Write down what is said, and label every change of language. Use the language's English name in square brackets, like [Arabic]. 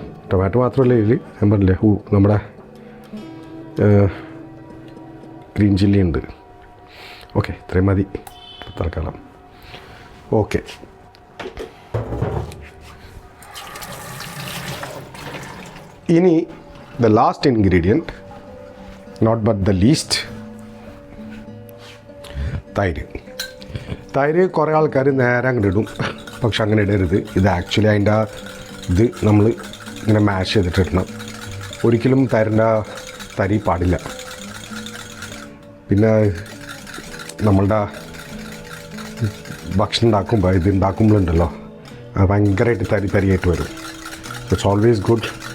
[Malayalam] Tomato മാത്രമല്ല ഇതിൽ ഞാൻ പറഞ്ഞില്ലേ, നമ്മുടെ ഗ്രീൻ ചില്ലി ഉണ്ട്. ഓക്കെ, ഇത്രയും മതി തൽക്കാലം. ഓക്കെ, ഇനി [English] the last ingredient, not but the least, [Malayalam] തൈര്. കുറേ ആൾക്കാർ നേരെ അങ്ങോട്ട് ഇടും, പക്ഷെ അങ്ങനെ ഇടരുത്. ഇത് ആക്ച്വലി അതിൻ്റെ ഇത് നമ്മൾ ഇങ്ങനെ മാഷ് ചെയ്തിട്ടിടണം. ഒരിക്കലും തൈരിൻ്റെ തരി പാടില്ല. പിന്നെ നമ്മളുടെ ഭക്ഷണം ഉണ്ടാക്കുമ്പോൾ ഇത് ഉണ്ടാക്കുമ്പോഴുണ്ടല്ലോ, ഭയങ്കരമായിട്ട് തരിയായിട്ട് വരും. [English] It's always good.